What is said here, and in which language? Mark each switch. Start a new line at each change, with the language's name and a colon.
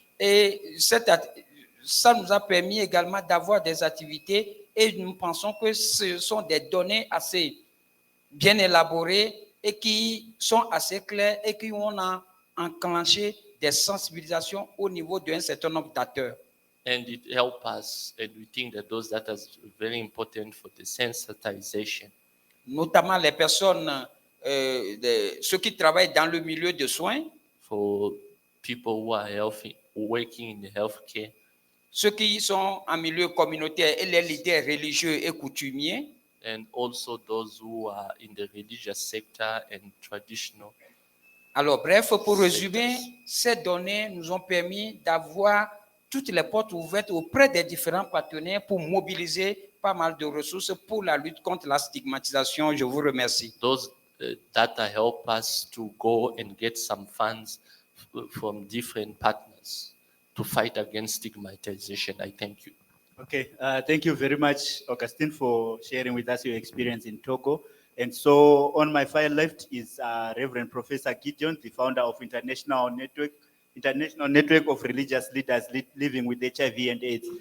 French: Et ça nous a permis également d'avoir des activités et nous pensons que ce sont des données assez bien élaborées et qui sont assez claires et qui ont enclenché des sensibilisations au niveau d'un certain nombre d'acteurs.
English: And it helped us, and we think that those data is very important for the sensitization.
French: Notamment les personnes, ceux qui travaillent dans le milieu de soins,
English: For people who are healthy, working in healthcare,
French: ceux qui sont en milieu communautaire et les leaders religieux et coutumiers,
English: and also those who are in the religious sector and traditional.
French: Alors, bref, pour résumer, ces données nous ont permis d'avoir toutes les portes ouvertes auprès des différents partenaires pour mobiliser pas mal de ressources pour la lutte contre la stigmatisation. Je vous remercie.
English: Those data help us to go and get some funds from different partners to fight against stigmatization. I thank you. Okay, thank you very much, Augustine, for sharing with us your experience in Togo. And so on my far left is Reverend Professor Gideon, the founder of International Network of Religious Leaders Living with HIV and AIDS.